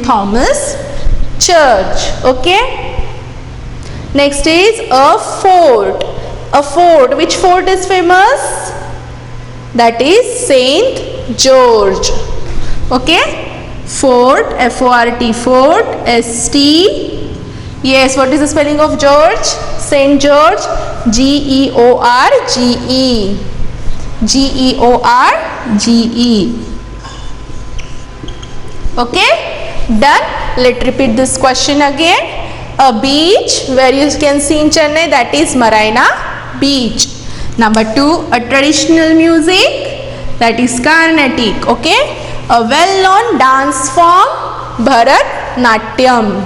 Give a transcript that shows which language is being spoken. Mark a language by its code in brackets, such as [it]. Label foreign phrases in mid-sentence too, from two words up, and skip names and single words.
[en] Thomas Church. Okay. Next is a fort. A fort. Which fort is famous? That is St. George. Okay. Fort, F-O-R-T, fort, S-T. Yes, what is the spelling of George? St. George, G-E-O-R-G-E. G-E-O-R-G-E. Okay, done. Let's repeat this question again. A beach where you can see in Chennai, that is Marina Beach. Number 2, a traditional music, that is Carnatic. Okay, a well-known dance form, Bharatnatyam.